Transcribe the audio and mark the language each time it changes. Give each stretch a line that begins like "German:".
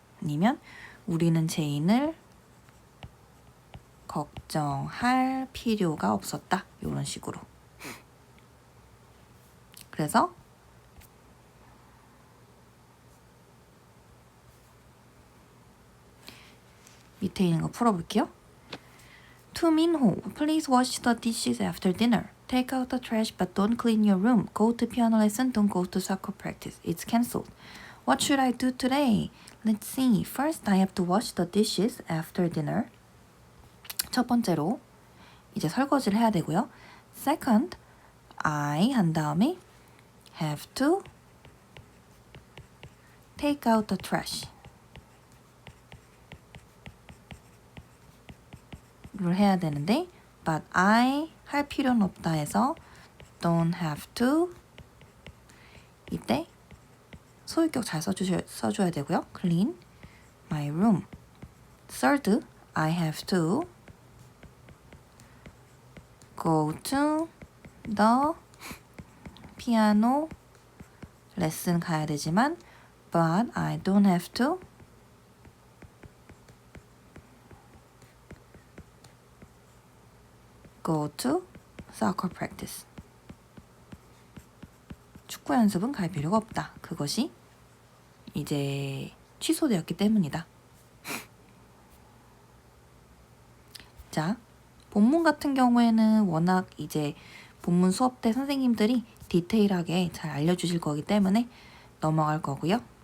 Korean: 아니면 우리는 제인을 걱정할 필요가 없었다. 이런 식으로. 그래서 밑에 있는 거 풀어볼게요.
English: To Minho, please wash the dishes after dinner. Take out the trash but don't clean your room. Go to piano lesson, don't go to soccer practice. It's cancelled. What should I do today? Let's see. First, I have to wash the dishes after dinner.
Korean: 첫 번째로 이제 설거지를 해야 되고요.
English: Second, I
Korean: 한 다음에
English: have to take out the trash.
Korean: 를 해야 되는데
English: but I
Korean: 할 필요는 없다 해서
English: don't have to.
Korean: 이때 소유격 잘 써줘야 되고요.
English: clean my room. Third, I have to go to the piano lesson
Korean: 가야 되지만
English: but I don't have to go to soccer practice.
Korean: 축구 연습은 갈 필요가 없다. 그것이 이제 취소되었기 때문이다. 자, 본문 같은 경우에는 워낙 이제 본문 수업 때 선생님들이 디테일하게 잘 알려주실 거기 때문에 넘어갈 거고요.